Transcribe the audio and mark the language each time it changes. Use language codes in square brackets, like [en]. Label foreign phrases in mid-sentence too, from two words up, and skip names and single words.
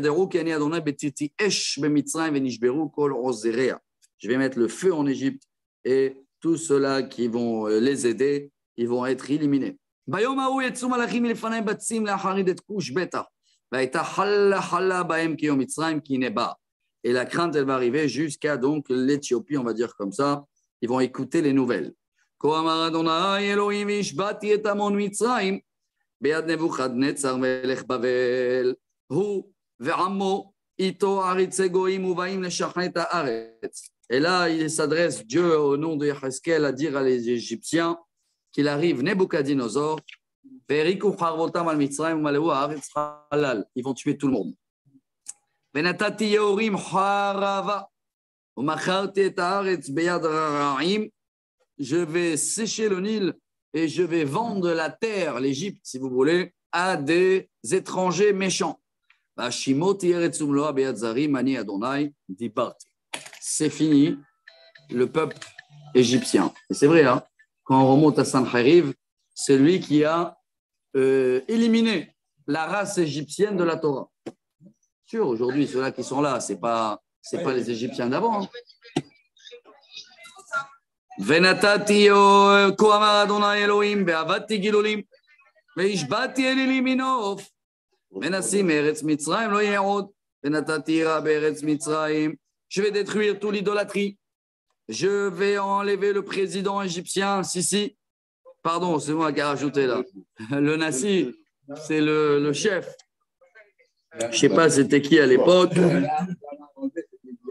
[fr] Je vais mettre le feu en Égypte et tous ceux-là qui vont les aider, ils vont être éliminés. Et la crainte, elle va arriver jusqu'à donc l'Éthiopie, on va dire comme ça. Ils vont écouter les nouvelles. [he] ביד נבוכדנצר מלך בבל, הוא ועמו איתו עריצי גויים ובאים לשכן את הארץ. [fr] Et là, il s'adresse, Dieu, au nom de Yeheskel, à dire à les Égyptiens qu'il arrive Nebuchadnezzar, ils vont tuer tout le monde. [he] ונתתי יהורים חרבה ומכרתי את הארץ ביד רעים. [fr] Je vais sécher le Nil et je vais vendre la terre, l'Égypte, si vous voulez, à des étrangers méchants. C'est fini, le peuple égyptien. Et c'est vrai, hein, quand on remonte à Sancheriv, c'est lui qui a éliminé la race égyptienne de la Torah. Sûr, aujourd'hui, ceux-là qui sont là, c'est pas les Égyptiens d'avant. Hein. [he] ונתתי כה אמר אדוני אלוהים ועבדתי גילולים והשבעתי אלילי מנוף מנסים מארץ מצרים לא יהיה עוד ונתתי יראה בארץ מצרים. [fr] Je vais détruire toute l'idolâtrie, je vais enlever le président égyptien Sisi, pardon c'est moi qui ai rajouté là, le Nassi c'est le chef, je sais pas c'était qui à l'époque.